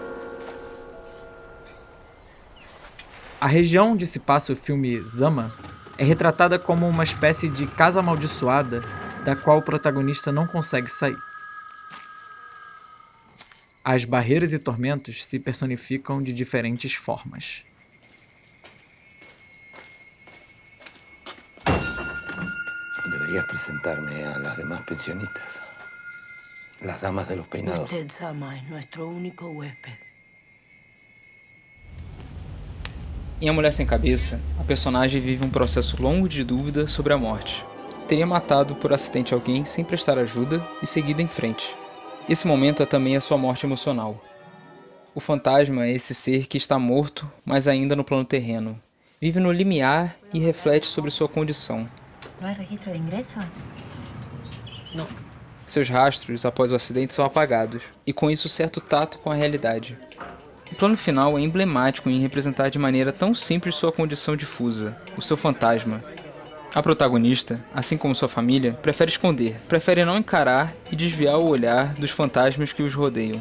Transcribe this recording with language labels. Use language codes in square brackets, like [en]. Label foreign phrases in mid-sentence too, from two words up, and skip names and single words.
[pt] A região onde se passa o filme Zama é retratada como uma espécie de casa amaldiçoada da qual o protagonista não consegue sair. As barreiras e tormentos se personificam de diferentes formas. [es] Deberías presentarme a las demás pensionistas. Las damas de los peinados. Usted, Sama, es nuestro único huésped. [pt] Em A Mulher Sem Cabeça, a personagem vive um processo longo de dúvida sobre a morte. Teria matado por acidente alguém sem prestar ajuda e seguido em frente. Esse momento é também a sua morte emocional. O fantasma é esse ser que está morto, mas ainda no plano terreno. Vive no limiar e reflete sobre sua condição. [es] ¿No hay registro de ingreso? No. [pt] Seus rastros após o acidente são apagados, e com isso certo tato com a realidade. O plano final é emblemático em representar de maneira tão simples sua condição difusa, o seu fantasma. A protagonista, assim como sua família, prefere esconder, prefere não encarar e desviar o olhar dos fantasmas que os rodeiam.